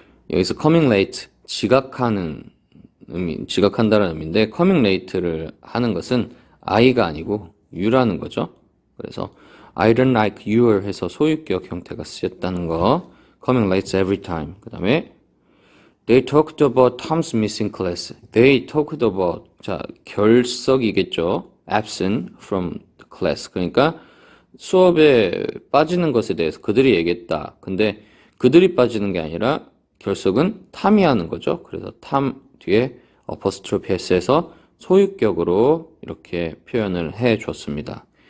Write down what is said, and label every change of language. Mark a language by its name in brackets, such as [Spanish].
[Korean] 여기서 [English] coming late, [Korean] 지각한다는 의미인데 coming late를 하는 것은 I가 아니고 You라는 거죠. 그래서 [English] I don't like your [Korean] 해서 소유격 형태가 쓰였다는 거. [English] coming late every time. [Korean] 그 다음에 [English] They talked about Tom's missing class. They talked about, [Korean] 자, 결석이겠죠. [English] absent from the class. [Korean] 그러니까 수업에 빠지는 것에 대해서 그들이 얘기했다. 근데 그들이 빠지는 게 아니라 결석은 탐이 하는 거죠. 그래서 탐 뒤에 apostrophe s에서 소유격으로 이렇게 표현을 해 줬습니다.